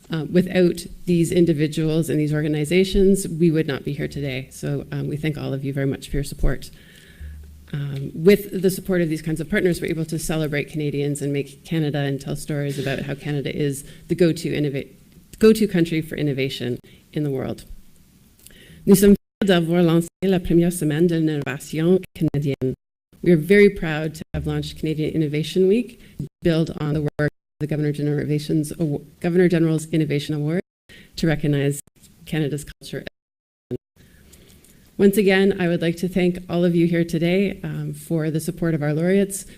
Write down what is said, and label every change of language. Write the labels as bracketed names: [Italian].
[English] Without these individuals and these organizations, we would not be here today. So we thank all of you very much for your support. With the support of these kinds of partners, we're able to celebrate Canadians and make Canada and tell stories about how Canada is the go-to country for innovation in the world. [French] Nous sommes fiers d'avoir lancé la première semaine de l'innovation canadienne. [English] We are very proud to have launched Canadian Innovation Week, build on the work of the Governor General's Innovation Award to recognize Canada's culture. Once again, I would like to thank all of you here today for the support of our laureates.